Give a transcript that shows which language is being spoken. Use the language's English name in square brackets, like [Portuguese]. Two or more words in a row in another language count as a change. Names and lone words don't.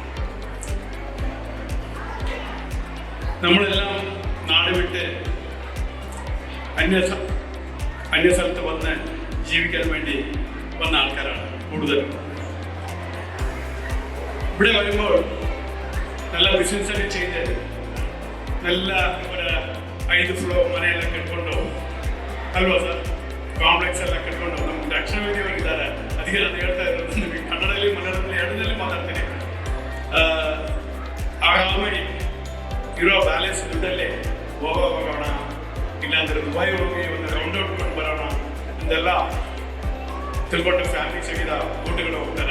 [Malayalam] നമ്മളെല്ലാം നാട് വിട്ട് അന്യസ്ഥലത്ത് വന്ന് ജീവിക്കാൻ വേണ്ടി വന്ന ആൾക്കാരാണ് കൂടുതലും. ഇവിടെ വരുമ്പോൾ നല്ല ബിസിനസ്സൊക്കെ ചെയ്ത് നല്ല ഒരു 5 ഫ്ലോർ [Kannada] ಮನೆಯೆಲ್ಲ ಕಟ್ಕೊಂಡು ಅಲ್ವಾ ಸರ್, ಕಾಂಪ್ಲೆಕ್ಸ್ ಎಲ್ಲ ಕಟ್ಕೊಂಡು ನಮ್ಮ ದಕ್ಷಿಣ ವೇದಿ ಹೋಗಿದ್ದಾರೆ. ಅದಕ್ಕೆ ನಾನು ಹೇಳ್ತಾ ಇರೋದು ನಿಮಗೆ ಕನ್ನಡದಲ್ಲಿ ಮಲಯಾಳದಲ್ಲಿ ಎರಡರಲ್ಲಿ ಮಾತಾಡ್ತೀನಿ. ಆರಾಮಾಗಿ ಇರೋ ಬ್ಯಾಲೆನ್ಸ್ ದುಡ್ಡಲ್ಲಿ ಹೋಗೋಣ, ಇಲ್ಲಾಂದ್ರೆ ದುಬೈ ಹೋಗಿ ಒಂದು ರೌಂಡ್ ಹೊಡ್ಕೊಂಡು ಬರೋಣ ಅಂತೆಲ್ಲ ತಿಳ್ಕೊಂಡು ಫ್ಯಾಮಿಲಿ ಸಹಿತ ಊಟಗಳು ಹೋಗ್ತಾರೆ.